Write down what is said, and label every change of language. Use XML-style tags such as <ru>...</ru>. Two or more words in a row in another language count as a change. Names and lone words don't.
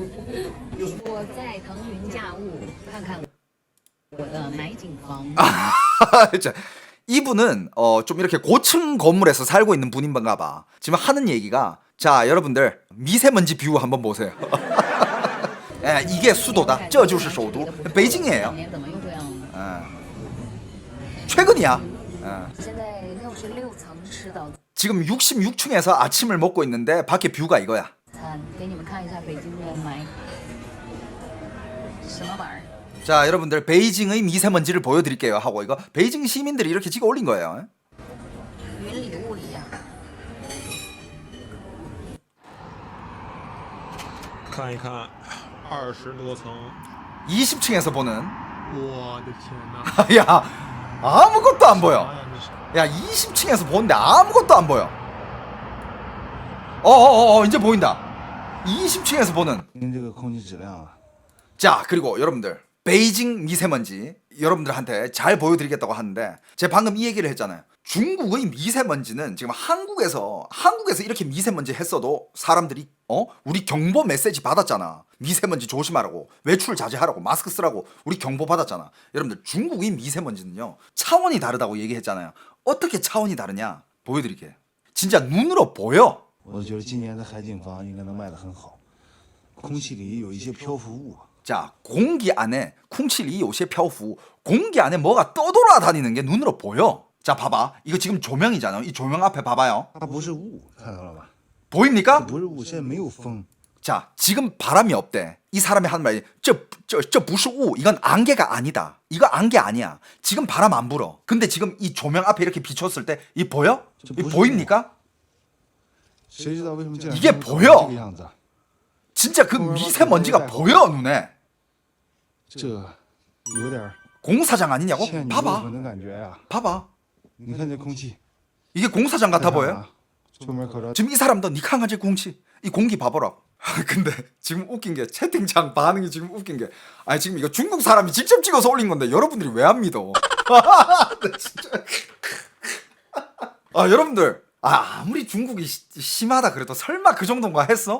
<ko>자, 이분은 좀 이렇게 고층 건물에서 살고 있는 분인가 봐. 지금 하는 얘기가, 자, 여러분들 미세먼지 뷰 한번 보세요. 이게 수도다.</ko> <zh>这就是首都</zh> <ko>베이징이에요. 최근이야.</ko> <zh>现在66层吃的</zh> <ko>지금 66층에서 아침을 먹고 있는데 밖에 뷰가 이거야.</ko> <zh>餐，给你们看一下北京人买什么玩意儿。</zh> <ko>자, 여러분들 베이징의 미세먼지를 보여드릴게요 하고 이거 베이징 시민들이 이렇게 찍어 올린 거예요.</ko> <zh>云里雾里呀、看一看，20多层，</zh> <ko>20층에서 보는</ko> <zh>我的天哪！</zh> <ko>야 아무것도 안</ko> <zh>啥</zh> <ko>보여.</ko> <zh>呀这是？</zh> <ko>야 20층에서 보는데 아무것도 안 보여. 어어어 이제 보인다. 20층에서 보는.</ko> <zh>这个空气质量啊，</zh> <ko>자, 그리고 여러분들 베이징 미세먼지 여러분들한테 잘 보여드리겠다고 하는데 제가 방금 이 얘기를 했잖아요. 중국의 미세먼지는 지금 한국에서 이렇게 미세먼지 했어도 사람들이 우리 경보 메시지 받았잖아. 미세먼지 조심하라고, 외출 자제하라고, 마스크 쓰라고 우리 경보 받았잖아. 여러분들 중국의 미세먼지는요 차원이 다르다고 얘기했잖아요. 어떻게 차원이 다르냐 보여드릴게요. 진짜 눈으로 보여.</ko> <zh>我觉得今年的海景房应该能卖得很好。空气里有一些漂浮物，</zh> <ko>자, 공기 안에 쿵칠이 요새 漂浮 공기 안에 뭐가 떠돌아다니는 게 눈으로 보여. 자, 봐봐. 이거 지금 조명이잖아. 이 조명 앞에 봐봐요.</ko> <zh>它不是雾，看到了吧？</zh> <ko>보입니까?</ko> <zh>不是雾，现在没有风。</zh> <ko>자, 지금 바람이 없대. 이 사람이 하는 말이 저 부수우 이건 안개가 아니다. 이거 안개 아니야. 지금 바람 안 불어. 근데 지금 이 조명 앞에 이렇게 비췄을 때 이 보여? 이 보입니까?</ko> <zh>谁知道为什么这两</zh> <ko>이게</ko> <zh>天搞成</zh> <ko>보여</ko> <zh>这个样子啊？</zh> <ko>진짜 그 미세먼지가 보여 눈에.</ko> <zh>这有点儿</zh> <ko>공사장 아니냐고?</ko> <zh>欠你胃</zh> <ko>봐봐.</ko> <zh>口的感觉呀、</zh> <ko>봐봐.</ko> <zh>你看这空气，</zh> <ko>이게 공사장 같아</ko> <zh>再看</zh> <ko>보여?</ko> <zh>啊出门口罩</zh> <ko>지금 이 사람도 니캉하지 공치 이 공기 봐보라고. 근데 지금 웃긴 게 채팅창 반응이 지금 웃긴 게 아니 지금 이거 중국 사람이 직접 찍어서 올린 건데 여러분들이 왜 안 믿어? 나 진짜. 아 여러분들 아무리 중국이 심하다 그래도 설마 그 정도인가 했어?</ko>